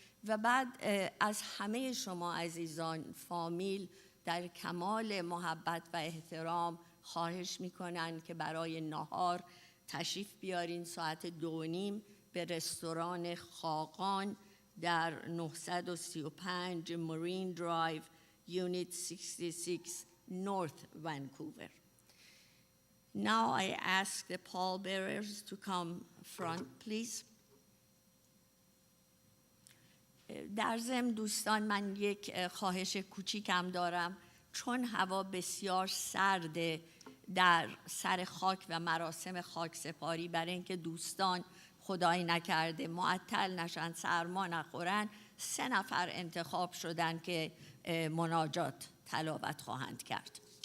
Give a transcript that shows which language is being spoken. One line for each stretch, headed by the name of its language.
Persian: و بعد از همه شما عزیزان فامیل در کمال محبت و احترام خواهش میکنن که برای نهار تشریف بیارین ساعت 2:30 به رستوران خاقان در 935 مارین درایو Unit 66 North Vancouver.
English: Now I ask the pallbearers to come front, please.
Persian: در ضمن دوستان من یک خواهش کوچیکم دارم، چون هوا بسیار سرده در سر خاک و مراسم خاک سپاری، برای اینکه دوستان خدایی نکرده معطل نشن، سرما نخورن، 3 نفر انتخاب شدن که مناجات تلاوت خواهند کرد.